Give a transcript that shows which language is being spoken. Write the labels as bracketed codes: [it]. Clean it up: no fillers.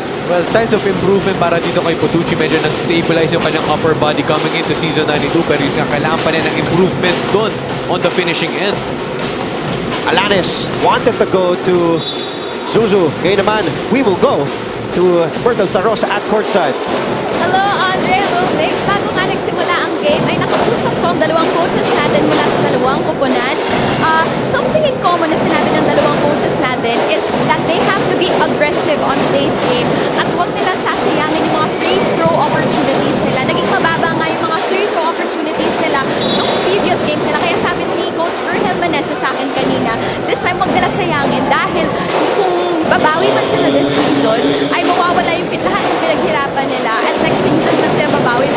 [en] Well, signs of improvement [tl] para dito kay Putucci. Medyo nag-stabilize yung kanyang [en] upper body coming into season 92. [tl] Pero yun nga, kailangan pa niya ng improvement doon [en] on the finishing end. Alanes wanted to go to Zuzu. [tl] Ngayon naman, [en] we will go to Bertel Sarosa at courtside. Hello, Andre. Hello, Mix. [tl] Bago nga nagsimula ang game, ay nakausap ko ang dalawang coaches natin mula sa dalawang kupunan. [en] Something in common [tl] na sinabi ng dalawang coaches natin [en] is that they have to be aggressive on today's game [tl] at huwag nila sasayangin yung mga [en] free throw opportunities nila. [tl] Naging mababa nga yung mga free throw opportunities nila noong previous games nila. Kaya sabi ni Coach Virgel Meneses sa akin kanina, [en] this time [tl] huwag nila sayangin dahil kung babawi man sila this season, ay mawawala yung lahat ng pinaghirapan nila at next season na sila babawi.